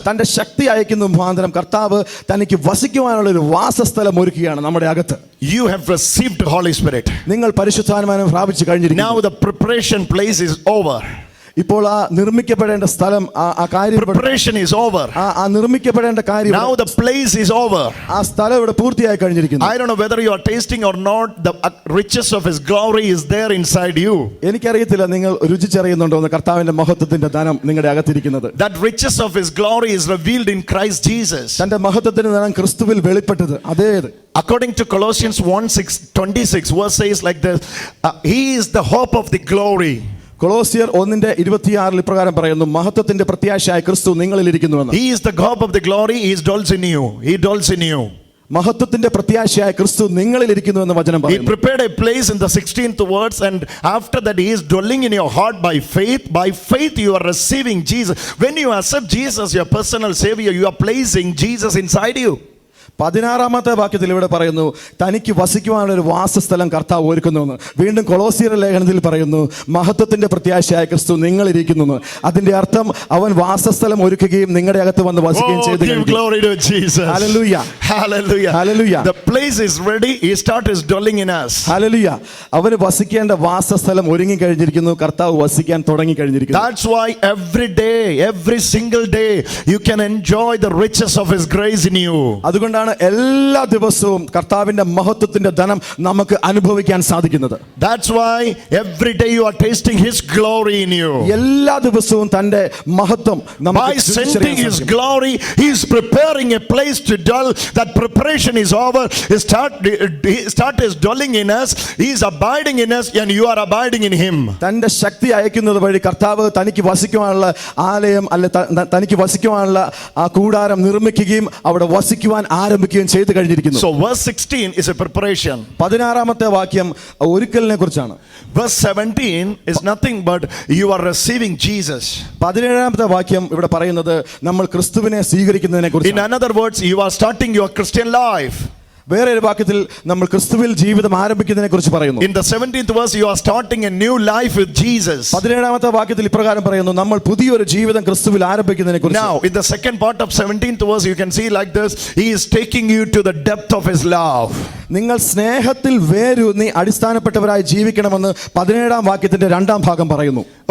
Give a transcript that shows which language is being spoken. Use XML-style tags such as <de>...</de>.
<ml>തന്റെ ശക്തി അയക്കുന്ന മുഖാന്തരം കർത്താവ് തനിക്ക് വസിക്കുവാനുള്ള ഒരു വാസസ്ഥലം ഒരുക്കുകയാണ് നമ്മുടെ അകത്ത്.</ml> <en>You have received the Holy Spirit.</en> <ml>നിങ്ങൾ പരിശുദ്ധാത്മാവിനെ പ്രാപിച്ചു കഴിഞ്ഞിരിക്കുന്നു.</ml> <en>Now the preparation place is over.</en> <ml>ഇപ്പോൾ ആ നിർമ്മിക്കപ്പെടേണ്ട സ്ഥലം ആ കാര്യം</ml> <en>Preparation is over.</en> <ml>ആ നിർമ്മിക്കപ്പെടേണ്ട കാര്യം</ml> <en>Now the place is over.</en> <ml>ആ സ്ഥലം ഇവിടെ പൂർത്തിയായി കഴിഞ്ഞിരിക്കുന്നു.</ml> <en>I don't know whether you are tasting or not, the riches of his glory is there inside you.</en> <ml>എനിക്കറിയത്തില്ല നിങ്ങൾ രുചിച്ചറിയുന്നുണ്ടോ എന്ന് കർത്താവിന്റെ മഹത്വത്തിന്റെ ധനം നിങ്ങളുടെ അകത്തിരിക്കുന്നത്.</ml> <en>That riches of his glory is revealed in Christ Jesus.</en> <ml>തന്റെ മഹത്വത്തിന്റെ ധനം ക്രിസ്തുവിൽ വെളിപ്പെട്ടത് അതേത്.</ml> <en>According to Colossians 1:26 verse says like this, he is the hope of the glory.</en> <ml>കൊളോസ്യർ 1:26 ഇപ്രകാരം പറയുന്നു, മഹത്വത്തിന്റെ പ്രത്യാശയായ ക്രിസ്തു നിങ്ങളിൽ ഇരിക്കുന്നുവെന്ന്.</ml> <en>He is the hope of the glory. He dwells in you. He dwells in you.</en> <ml>മഹത്വത്തിന്റെ പ്രത്യാശയായ ക്രിസ്തു നിങ്ങളിൽ ഇരിക്കുന്നുവെന്ന് വചനം</ml> <en>He</en> <ml>പറയുന്നു.</ml> <en>prepared a place in the 16th verse, and after that he is dwelling in your heart by faith. By faith you are receiving Jesus. When you accept Jesus your personal Savior, you are placing Jesus inside you.</en> <ml>16-ാമത്തെ വാക്യത്തിൽ ഇവിടെ പറയുന്നു, തനിക്ക് വസിക്കുവാനുള്ള ഒരു വാസസ്ഥലം കർത്താവ് ഒരുക്കുന്നുവെന്ന്. വീണ്ടും കൊളോസ്യരുടെ ലേഖനത്തിൽ പറയുന്നു, മഹത്വത്തിന്റെ പ്രത്യാശയായ ക്രിസ്തു നിങ്ങളിരിക്കുന്നു. അതിന്റെ അർത്ഥം അവൻ വാസസ്ഥലം ഒരുക്കുകയും നിങ്ങളുടെ അകത്ത് വന്ന് വസിക്കുകയും ചെയ്തു.</ml> <en>Give glory to Jesus. Hallelujah. Hallelujah. Hallelujah. The place is ready. He starts dwelling in us. Hallelujah.</en> <ml>അവന് വസിക്കേണ്ട വാസസ്ഥലം ഒരുങ്ങി കഴിഞ്ഞിരിക്കുന്നു. കർത്താവ് വസിക്കാൻ തുടങ്ങി കഴിഞ്ഞിരിക്കുന്നു.</ml> <en>That's why every day, every single day you can enjoy the riches of his grace in you.</en> <ml>അതുകൊണ്ടാണ് എല്ലാ ദിവസവും കർത്താവിന്റെ മഹത്വത്തിന്റെ ധനം നമുക്ക് അനുഭവിക്കാൻ സാധിക്കുന്നത്.</ml> <en>That's why every day you are tasting his glory in you.</en> <ml>എല്ലാ ദിവസവും തന്റെ മഹത്വം</ml> <en>By sending his glory, he is preparing a place to dwell. That preparation is over. He start is dwelling in us. He is abiding in us, and you are abiding in him.</en> <ml>തന്റെ ശക്തി അയക്കുന്നത് വഴി കർത്താവ് തനിക്ക് വസിക്കുവാനുള്ള ആലയം അല്ലെ തനിക്ക് വസിക്കുവാനുള്ള ആ കൂടാരം നിർമ്മിക്കുകയും അവിടെ വസിക്കുവാൻ ആരംഭിക്കുകയും ചെയ്തു കഴിഞ്ഞിരിക്കുന്നു.</ml> <en>So verse 16 is a preparation.</en> <ml>16-ാമത്തെ വാക്യം ഒരുക്കലിനെ കുറിച്ചാണ്.</ml> <en>Verse 17 is nothing but you are receiving Jesus.</en> <ml>17-ാമത്തെ വാക്യം ഇവിടെ പറയുന്നത് നമ്മൾ ക്രിസ്തുവിനെ സ്വീകരിക്കുന്നതിനെ</ml> <en>In</en> <ml>കുറിച്ചാണ്.</ml> <en>another words, you are starting your Christian life.</en> <ml>വേറെ ഒരു വാക്യത്തിൽ നമ്മൾ ക്രിസ്തുവിൽ ജീവിതം ആരംഭിക്കുന്നതിനെ കുറിച്ച് പറയുന്നു.</ml> <en>In the 17th verse, you are starting a new life with Jesus.</en> <ml>17-ാമത്തെ വാക്യത്തിൽ ഇപ്രകാരം പറയുന്നു, നമ്മൾ പുതിയൊരു ജീവിതം ക്രിസ്തുവിൽ ആരംഭിക്കുന്നതിനെ കുറിച്ച്.</ml> <en>Now, in the second part of 17th verse, you can see like this: he is taking you to the depth of his love.</en> <ml>നിങ്ങൾ സ്നേഹത്തിൽ വേരൂന്നി അടിസ്ഥാനപ്പെട്ടവരായി ജീവിക്കണമെന്ന് 17-ാം വാക്യത്തിന്റെ 2-ാം ഭാഗം പറയുന്നു.</ml>